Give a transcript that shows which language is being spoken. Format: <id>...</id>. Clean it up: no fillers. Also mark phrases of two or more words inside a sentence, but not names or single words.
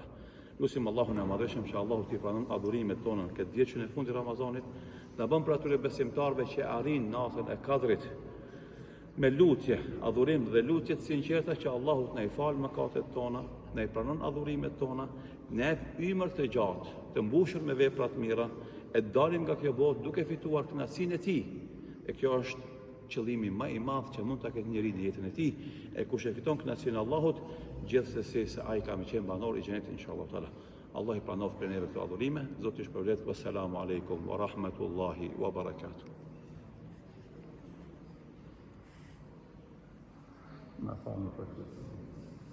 <sq>Lusim Allahun e Madhreshëm që Allahu t'i pranon adhurimet tona këtë 10 që në fundit të Ramazanit, na bën për atyre besimtarve që arrin natën e 4 me lutje, adhurim dhe lutje të sinqerta që Allahu na i fal mëkatet tona, na i pranon adhurimet tona, na jep ymër të gjatë, të mbushur me vepra të mira, e dalim nga kjo botë duke fituar kënaqësinë e tij. E kjo është qëllimi më i madh që mund ta ketë njeriu në jetën e tij. E kush e fiton kënaqësinë e Allahut, gjithsesi se ai ka më qenë banor i xhenetit</sq> <ar>إن شاء الله تعالى.</ar> <sq>Allah i pranoft për neve këto adhurime. Zoti ju shpërblet.</sq> <ar>والسلام عليكم ورحمة الله وبركاته.</ar> <sq>Ma falni për</sq>